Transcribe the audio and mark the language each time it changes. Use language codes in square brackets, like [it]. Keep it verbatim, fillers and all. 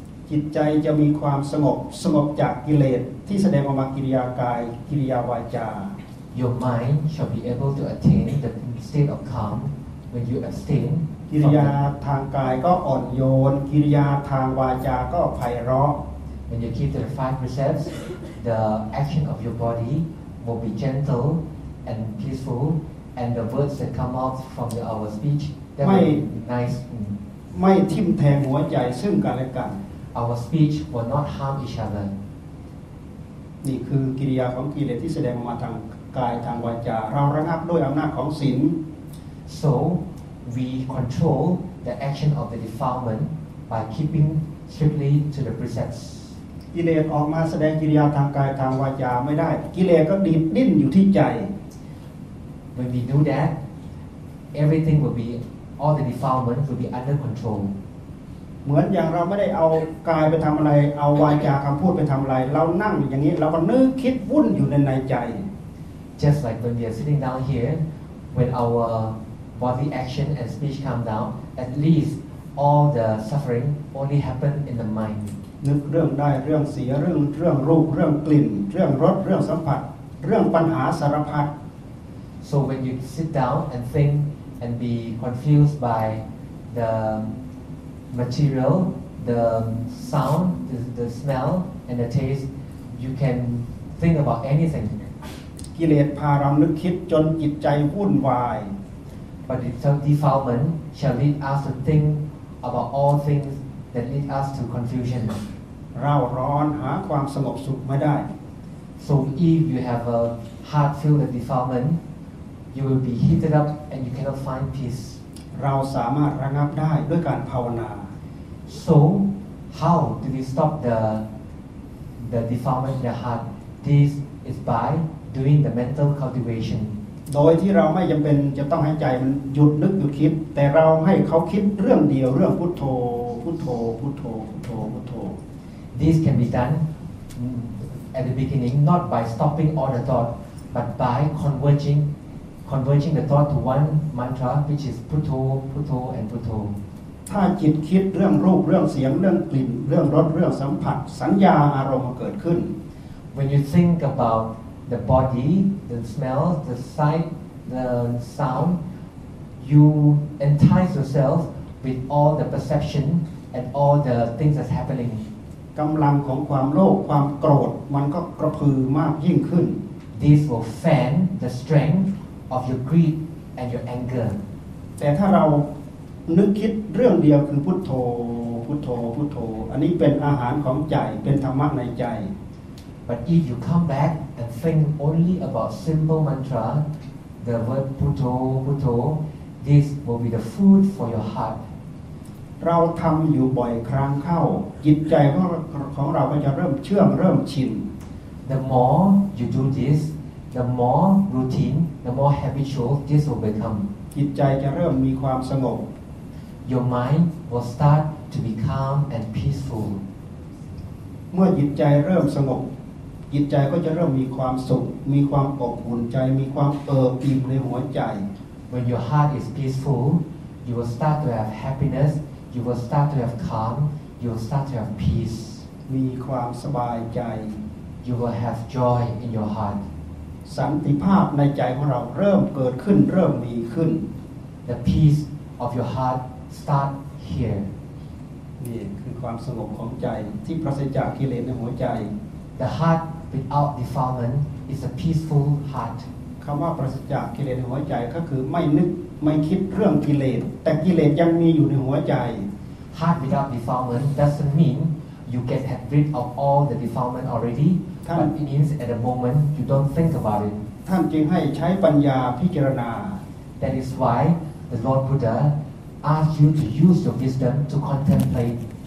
[th] จิตใจจะมีความสงบสงบจากกิเลสที่แสดงออกมากิริยากายกิริยาวาจา [en] Your mind shall be able to attain the state of calm when you abstain. [th] กิริยาทางกายก็อ่อนโยนกิริยาทางวาจาก็ไพเราะ [en] When you keep the five precepts, the action of your body will be gentle and peaceful, and the words that come out from our speech that will be nice. [th] ไม่ทิ่มแทงหัวใจซึ่งกันและกัน [en] Our speech will not harm each other. [th] นี่คือกิริยาของกิเลสที่แสดงออกมาทางกายทางวาจาเราระงับด้วยอำนาจของศีล [en] So. We control the action of the defilement by keeping strictly to the precepts. [th] กิเลสออกมาแสดงกิริยาทางกายทางวาจาไม่ได้กิเลสก็ดิ้นดิ้นอยู่ที่ใจ [en] When we do that, everything will be all the defilement will be under control. [th] เหมือนอย่างเราไม่ได้เอากายไปทำอะไรเอาวาจาคำพูดไปทำอะไรเรานั่งอย่างนี้เราก็นึกคิดวุ่นอยู่ในในใจ [en] Just like when we are sitting down here, when our Body action and speech calm down. At least all the suffering only happen in the mind. [th] นึกเรื่องได้เรื่องเสียเรื่องเรื่องรูปเรื่องกลิ่นเรื่องรสเรื่องสัมผัสเรื่องปัญหาสารพัด [en] So when you sit down and think and be confused by the material, the sound, the, the smell, and the taste, you can think about anything. [th] กิเลสพาเรานึกคิดจนจิตใจวุ่นวาย [en] But the defilement shall lead us to think about all things that lead us to confusion. [th] เราร้อนหาความสงบสุขไม่ได้ [en] So if you have a heart filled with defilement, you will be heated up and you cannot find peace. [th] เราสามารถระงับได้ด้วยการภาวนา [en] So how do we stop the the defilement in the heart? This is by doing the mental cultivation. [th] โดยที่เราไม่จำเป็นจะต้องให้ใจมันหยุดนึกหยุดคิดแต่เราให้เขาคิดเรื่องเดียวเรื่องพุทโธพุทโธพุทโธพุทโธพุทโธ [en] This can be done at the beginning not by stopping all the thought but by converging converging the thought to one mantra which is พุทโธพุทโธ and พุทโธ [th] ถ้าจิตคิดเรื่องรูปเรื่องเสียงเรื่องกลิ่นเรื่องรสเรื่องสัมผัสสัญญาอารมณ์เกิดขึ้น [en] When you think about the body, the smell, the sight, the sound, you entice yourself with all the perception and all the things that's happening. [th] กำลังของความโลภความโกรธมันก็กระพือมากยิ่งขึ้น [en] This will fan the strength of your greed and your anger. [th] แต่ถ้าเรานึกคิดเรื่องเดียวคือพุทโธพุทโธพุทโธอันนี้เป็นอาหารของใจเป็นธรรมะในใจ [en] But if you come back and think only about simple mantra, the word Putho, Putho, this will be the food for your heart. [th] เราทำอยู่บ่อยครั้งเข้าจิตใจของของเราก็จะเริ่มเชื่อมเริ่มชิน [en] The more you do this, the more routine, the more habitual this will become. [th] จิตใจจะเริ่มมีความสงบ [en] Your mind will start to be calm and peaceful. [th] เมื่อจิตใจเริ่มสงบจิตใจก็จะเริ่มมีความสุขมีความอบอุ่นใจมีความเอิบอิ่มในหัวใจ [en] When your heart is peaceful, you will start to have happiness. You will start to have calm. You will start to have peace. [th] มีความสบายใจ [en] You will have joy in your heart. [th] สันติภาพในใจของเราเริ่มเกิดขึ้นเริ่มมีขึ้น [en] The peace of your heart start here. [th] นี่คือความสงบของใจที่ปราศจากกิเลสในหัวใจ [en] The heart without defilement is a peaceful heart. [th] คำว่าปราศจากกิเลสในหัวใจก็คือไม่นึกไม่คิดเรื่องกิเลสแต่กิเลสยังมีอยู่ในหัวใจ [en] Heart without defilement doesn't mean you get rid of all the defilement already but it means at the moment you don't think about it [th] ท่านจึงให้ใช้ปัญญาพิจารณา [en] That is why the Lord Buddha asked you to use your wisdom to contemplate